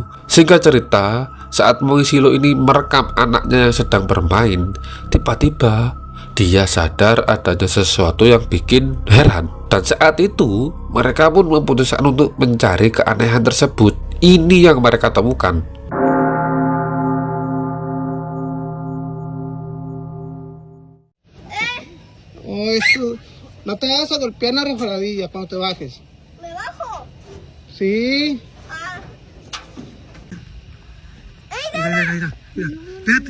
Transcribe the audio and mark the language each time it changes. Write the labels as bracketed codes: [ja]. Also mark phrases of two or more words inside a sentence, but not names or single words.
[id] Singkat cerita, saat Moisilo ini merekam anaknya yang sedang bermain, tiba-tiba dia sadar adanya sesuatu yang bikin heran. Dan saat itu mereka pun memutuskan untuk mencari keanehan tersebut. Ini yang mereka temukan. [es] Oh, eso. No te vas a golpear en la resbaladilla cuando te bajes. ¿Me bajo? Sí. Ah. Mira. Espérate.